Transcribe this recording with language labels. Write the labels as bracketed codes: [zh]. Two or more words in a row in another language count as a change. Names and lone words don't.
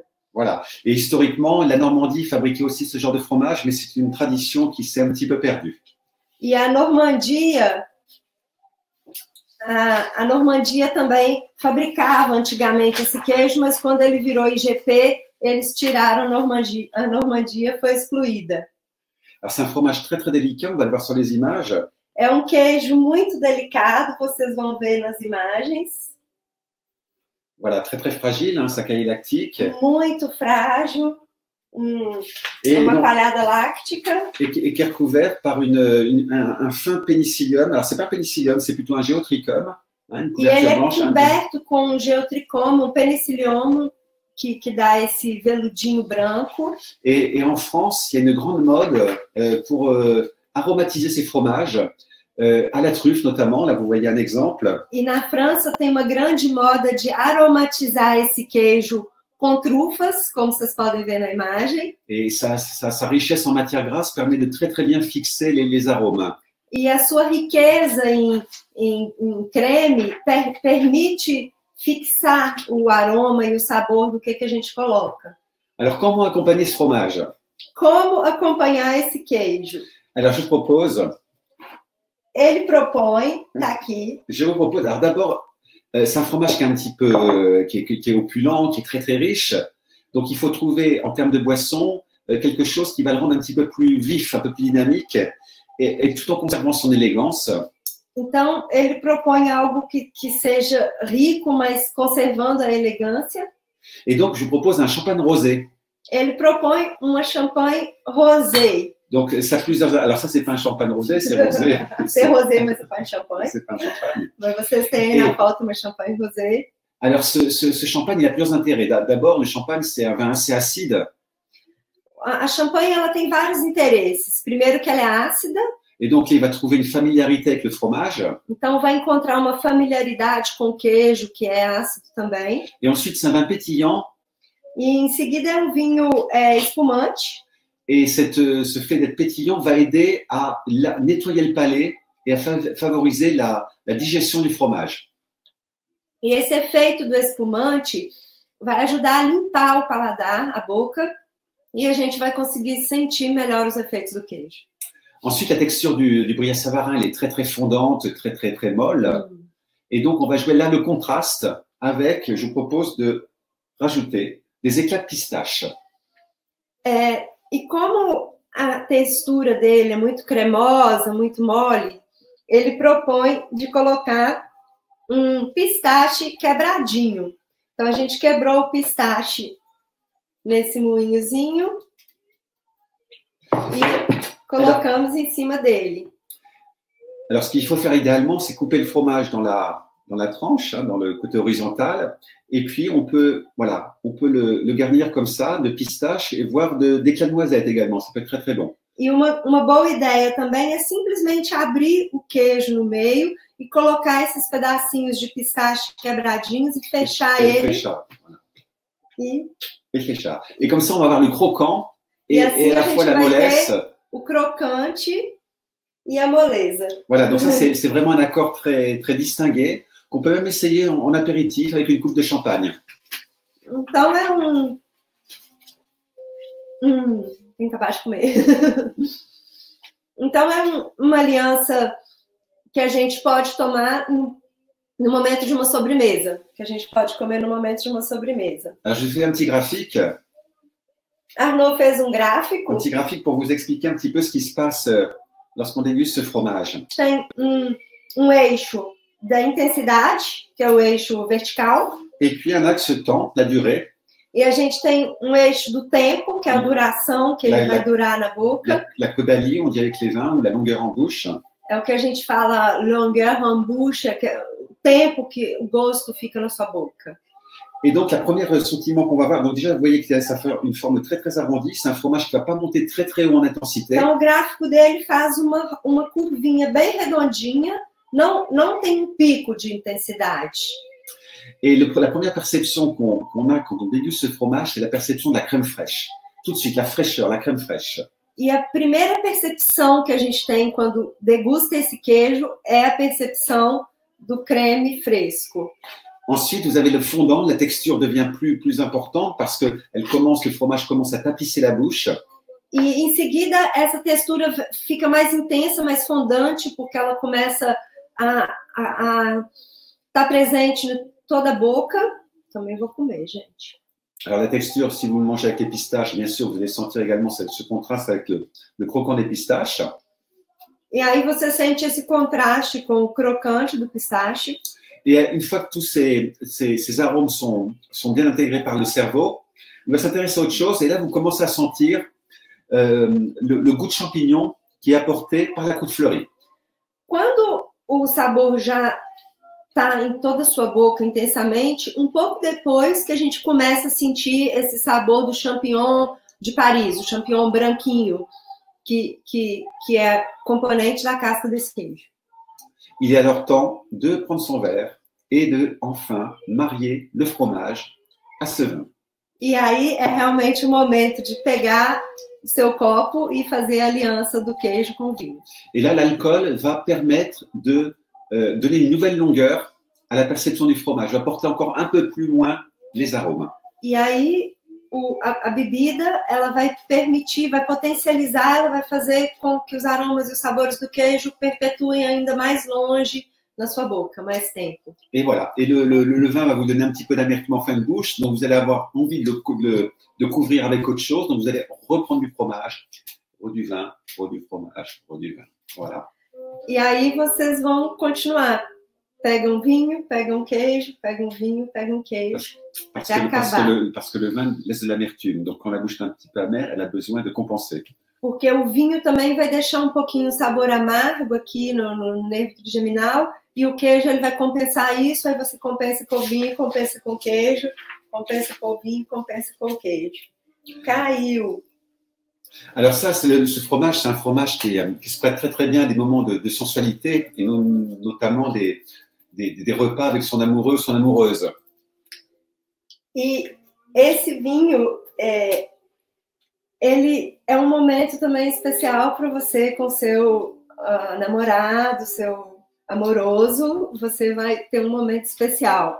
[fr] Voilà. Et historiquement, la Normandie fabriquait aussi ce genre de fromage, mais c'est une tradition qui s'est un petit peu perdue. [pt] E a Normandia também fabricava antigamente esse queijo, mas quando ele virou IGP, eles tiraram a Normandia foi excluída. [fr] Alors c'est un fromage très très délicat, on va le voir sur les images. [pt] É um queijo muito delicado, vocês vão ver nas imagens. [fr] Voilà, très très fragile, hein, sa caillé lactique. [pt] Muito frágil, [fr] Et, [pt] uma [fr] donc, [pt] palhada láctica. [fr] et qui est recouvert par un fin pénicillium. Alors c'est pas pénicillium, c'est plutôt un géotrichum, hein, une [pt] E ele [fr] couverture [pt] é [fr] blanche. [pt] coberto com um geotricomo, um penicillium, que dá esse veludinho branco. [fr] Et en France, il y a une grande mode pour aromatiser ces fromages, à la truffe notamment. Là, vous voyez un exemple. [pt] E na França tem uma grande moda de aromatizar esse queijo com trufas, como vocês podem ver na imagem. [fr] Et sa richesse en matière grasse permet de très très bien fixer les arômes. [pt] E a sua riqueza em creme permite fixar o aroma e o sabor do que a gente coloca. [fr] Alors, comment accompagner ce fromage? [pt] Como acompanhar esse queijo? [fr] Alors, je propose... [pt] Ele propõe, tá aqui. [fr] Je vous propose... Alors, d'abord, c'est un fromage qui est un petit peu... qui est opulent, qui est très très riche. Donc, il faut trouver, en termes de boisson, quelque chose qui va le rendre un petit peu plus vif, un peu plus dynamique, et tout en conservant son élégance. [pt] Então, ele propõe algo que seja rico, mas conservando a elegância. [fr] Et donc, je vous propose un champagne rosé. [pt] Ele propõe uma champanhe rosé. [fr] Donc, ça a plusieurs... Alors, ça, c'est pas un champagne rosé, c'est rosé. C'est rosé, mas c'est pas un champagne. C'est pas un champagne. [pt] Mas vocês têm na foto uma champanhe rosé. [fr] Alors, ce champagne, il a plusieurs intérêts. D'abord, le champagne, c'est un vin assez acide. [pt] A champanhe, ela tem vários interesses. Primeiro que ela é ácida. [fr] Et donc, il va trouver une familiarité avec le fromage. [pt] Então, vai encontrar uma familiaridade com o queijo, que é ácido também. [fr] Et ensuite, c'est un vin pétillant. [pt] E em seguida, é um vinho espumante. [fr] Et ce fait d'être pétillant va aider à nettoyer le palais et à favoriser la digestion du fromage. [pt] E esse efeito do espumante vai ajudar a limpar o paladar, a boca, e a gente vai conseguir sentir melhor os efeitos do queijo. [fr] Ensuite, la texture du Brillat Savarin, elle est très très fondante, très très très molle. Et donc, on va jouer là le contraste avec, je vous propose de rajouter des éclats de pistache. [pt] E como a textura dele é muito cremosa, muito mole, ele propõe de colocar um pistache quebradinho. Então, a gente quebrou o pistache nesse moinhozinho e colocamos em cima dele. [fr] Alors, ce qu'il faut faire idéalement, c'est couper le fromage dans la tranche, hein, dans le côté horizontal, et puis on peut le garnir comme ça, de pistache, et voire d'éclats de noisette également, ça peut être très très bon. [pt] E uma boa ideia também é simplesmente abrir o queijo no meio e colocar esses pedacinhos de pistache quebradinhos e fechar ele. Fechar, [fr] voilà. Et [pt] fechar. [fr] Et comme ça, on va avoir le croquant et à la fois la mollesse. [pt] O crocante e a moleza. [fr] Voilà, donc ça, c'est vraiment un accord très, très distingué qu'on peut même essayer en apéritif avec une coupe de champagne. [pt] Então, tem capaz de comer. Então, é uma aliança que a gente pode tomar no momento de uma sobremesa, que a gente pode comer no momento de uma sobremesa. [fr] Alors, je fais un petit graphique. [pt] Arnaud fez um gráfico. [fr] Un petit graphique pour vous expliquer un petit peu ce qui se passe lorsqu'on déguste ce fromage. [pt] Tem eixo da intensidade, que é o eixo vertical. [fr] Et puis un axe temps, la durée. [pt] E a gente tem eixo do tempo, que é a duração, que ele vai durar na boca. [fr] La caudalie, on dit avec les vins, ou la longueur en bouche. [pt] É o que a gente fala [fr] longueur en bouche, [pt] que é o tempo que o gosto fica na sua boca. [fr] Et donc, la première sentiment qu'on va voir, donc déjà, vous voyez que ça fait une forme très, très arrondie. C'est un fromage qui ne va pas monter très, très haut en intensité. [pt] Então, o gráfico dele faz uma curvinha bem redondinha, não tem um pico de intensidade. [fr] Et la première perception qu'on a quand on déguste ce fromage, c'est la perception de la crème fraîche. Tout de suite, la fraîcheur, la crème fraîche. [pt] E a primeira percepção que a gente tem quando degusta esse queijo é a percepção do creme fresco. [fr] Ensuite, vous avez le fondant, la texture devient plus importante parce que le fromage commence à tapisser la bouche. [pt] E em seguida, essa textura fica mais intensa, mais fondante, porque ela começa a estar presente em toda a boca. Também vou comer, gente. [fr] Alors la texture, si vous le mangez avec les pistaches, bien sûr, vous allez sentir également ce contraste avec le croquant des pistaches. [pt] E aí você sente esse contraste com o crocante do pistache. [fr] Et une fois que tous ces arômes sont bien intégrés par le cerveau, on va s'intéresser à autre chose. Et là, vous commencez à sentir le goût de champignon qui est apporté par la croûte fleurie. [pt] Quando o sabor já está em toda a sua boca intensamente, um pouco depois que a gente começa a sentir esse sabor do champignon de Paris, o champignon branquinho, que é componente da casca desse queijo. [fr] Il est alors temps de prendre son verre et de, enfin, marier le fromage à ce vin. [pt] E aí é realmente o momento de pegar o seu copo e fazer a aliança do queijo com o vinho. [fr] Et là, l'alcool va permettre de donner une nouvelle longueur à la perception du fromage, va porter encore un peu plus loin les arômes. [pt] E aí a bebida, ela vai permitir, vai potencializar, ela vai fazer com que os aromas e os sabores do queijo perpetuem ainda mais longe na sua boca, mais tempo. [fr] Et voilà. Et le vin va vous donner un petit peu d'amertume en fin de bouche, donc vous allez avoir envie de couvrir avec autre chose, donc vous allez reprendre du fromage, du vin, du fromage, du vin. Voilà. [pt] E aí vocês vão continuar. Pegam vinho, pegam queijo, pegam vinho, pegam queijo. [fr] Parce que le vin laisse de l'amertume. Donc, quand la bouche est un petit peu amère, elle a besoin de compenser. [pt] Porque o vinho também vai deixar um pouquinho o sabor amargo aqui no nervo trigeminal, e o queijo ele vai compensar isso, aí você compensa com o vinho, compensa com o queijo, compensa com o vinho, compensa com o queijo. Caiu! [fr] Alors ça, ce fromage, c'est un fromage qui se prête très très bien à des moments de sensualité, et notamment des repas avec son amoureux, son amoureuse. [pt] E esse vinho, ele é um momento também especial para você com seu namorado, seu amoroso, você vai ter um momento especial.